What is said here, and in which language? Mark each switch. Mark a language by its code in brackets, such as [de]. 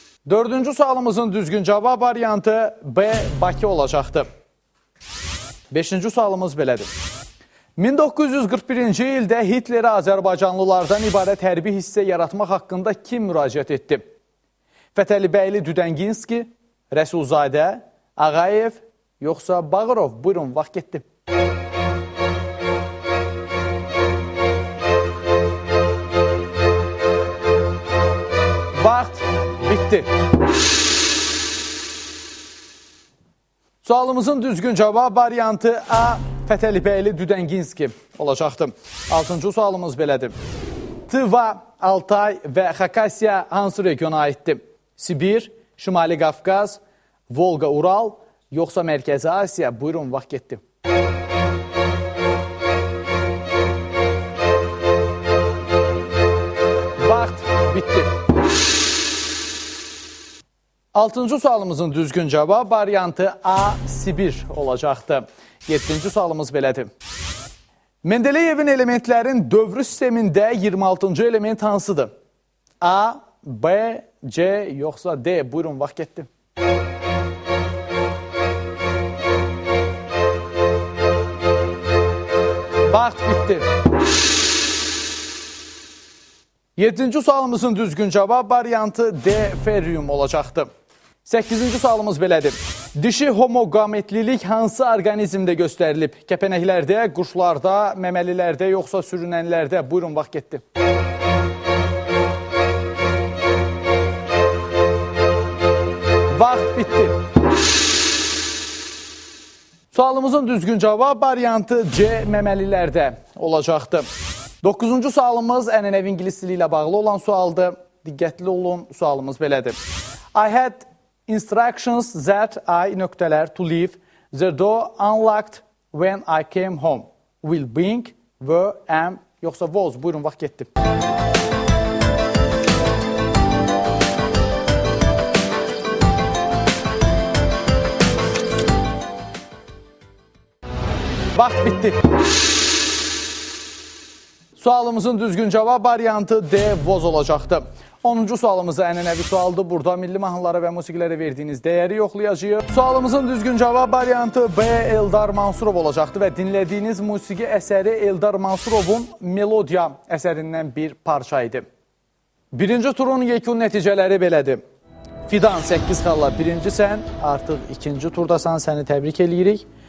[az] Dördüncü sualımızın düzgün cavab variantı B, Bakı olacaqdı. Beşinci sualımız belədir. 1941-ci ildə Hitlerə Azərbaycanlılardan ibarət hərbi hissə yaratmaq haqqında kim müraciət etdi? Fətəli Bəyli Düdənginski, Rəsulzadə, Ağayev, yoxsa Bağırov? Buyurun, vaxt getdi. Vaxt Bitti. Sualımızın düzgün cavab variantı A. Fətəlibəyli Düdənginski olacaqdı. 6-cı sualımız belədir. Tıva, Altay və Xakasya hansı regiona aiddir? Sibir, Şimali Qafqaz, Volqa, Ural, yoxsa Mərkəzi Asiya? Buyurun, vaxt getdi. Vaxt bitti. 6-cı sualımızın düzgün cavab variantı A. Sibir olacaqdı. 7-ci sualımız belədir. Mendeleyevin elementlərin dövrü sistemində 26-cı element hansıdır? A, B, C, yoxsa D? Buyurun, vaxt getdi. Vaxt bitdi. 7-ci sualımızın düzgün cavab variantı D, feryum olacaqdı. 8-ci sualımız belədir. Dişi homogametlilik hansı orqanizmdə göstərilib? Kəpənəklərdə, quşlarda, məməlilərdə, yoxsa sürünənlərdə? Buyurun, vaxt getdi. Vaxt bitdi. Sualımızın düzgün cavab variantı C, məməlilərdə olacaqdı. 9-cu sualımız ənənəvi ingilis dili ilə bağlı olan sualdır. Diqqətli olun, sualımız belədir. [en] I had instructions that I [az] nöqtələr [en] to leave the door unlocked when I came home. Will bring, were, am, [az] yoxsa [en] was? [az] Buyurun, vaxt getdi. Vaxt bitdi. Sualımızın düzgün cavab variantı D, was olacaqdı. 10-cu sualımızda ənənəvi sualdır. Burada milli mahnılara və musiqilərə verdiyiniz dəyəri yoxlayacağıq. Sualımızın düzgün cavab variantı B, Eldar Mansurov olacaqdı və dinlədiyiniz musiqi əsəri Eldar Mansurovun Melodiya əsərindən bir parça idi. Birinci turun yekun nəticələri belədir. Fidan 8 xalla birincisən, artıq ikinci turdasan, səni təbrik eləyirik.